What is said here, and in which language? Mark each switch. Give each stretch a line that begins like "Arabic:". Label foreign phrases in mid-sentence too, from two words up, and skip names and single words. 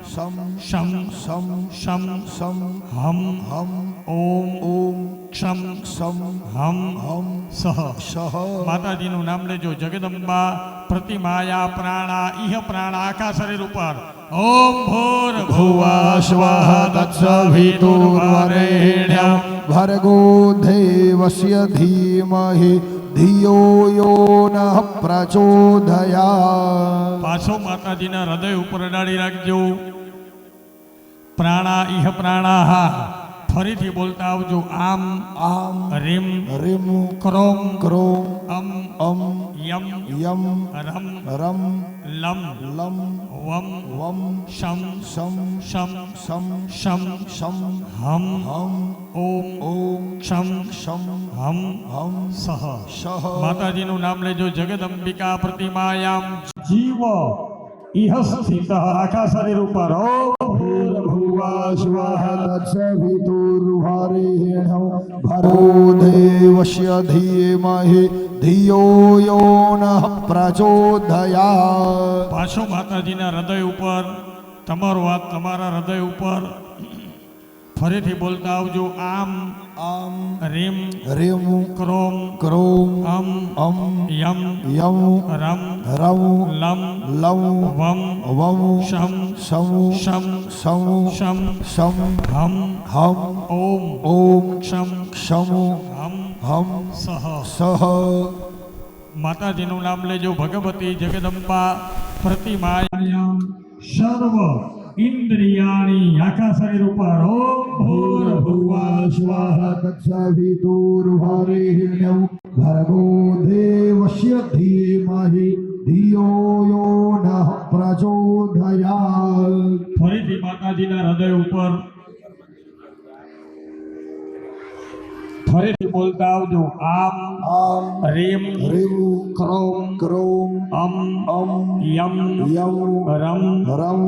Sanskrit: शम हम ओम क्षम हम सह
Gujarati: માતાજીનું નામ લેજો
Sanskrit: जगदंबा प्रतिमाया प्राणा इह प्राणा
Gujarati: આખા શરીર ઉપર
Sanskrit: ओम भूर्भुवः स्वः तत्सवितुर्वरेण्यं भर्गो देवस्य धीमहि धियो यो नः प्रचोदयात्.
Gujarati: પાછો માતાજીના હૃદય ઉપર અડાડી રાખજો
Sanskrit: प्राणा इह प्राणाहा
Gujarati: ફરીથી બોલતા આવજો
Sanskrit: आम रीम क्रोम अम यम रम लम वम शम हम ओम क्षम हम सह
Gujarati: માતાજીનું નામ લેજો
Sanskrit: जगदंबिका प्रतिमायाम जीव इह स्थित
Gujarati: આખા શરીર ઉપર
Sanskrit: ओम भूर्भुवः स्वः तत्सवितुर्वरेण्यं भर्गो देवस्य धीमहि धियो यो नः प्रचोदयात्.
Gujarati: પાછો માતાજીના હૃદય ઉપર તમારો હાથ તમારા હૃદય ઉપર ફરીથી બોલતા આવજો
Sanskrit: आम रीम क्रोम अम यम रम लम वम शम हम ओम क्षम हम सह
Gujarati: માતાજીનું નામ લેજો
Sanskrit: भगवती जगदंबा प्रतिमायाम सर्व इन्द्रियाणी
Gujarati: આખા શરીર ઉપર
Sanskrit: ओम भूर्भुवः स्वः तत्सवितुर्वरेण्यं भर्गो देवस्य धीमहि धियो यो नः प्रचोदयात्.
Gujarati: ફરીથી માતાજીના હૃદય ઉપર ફરીથી બોલતા આવજો.
Sanskrit: આમ આમ રીમ રીમ ક્રોમ ક્રોમ અમ અમ યમ યમ રમ રમ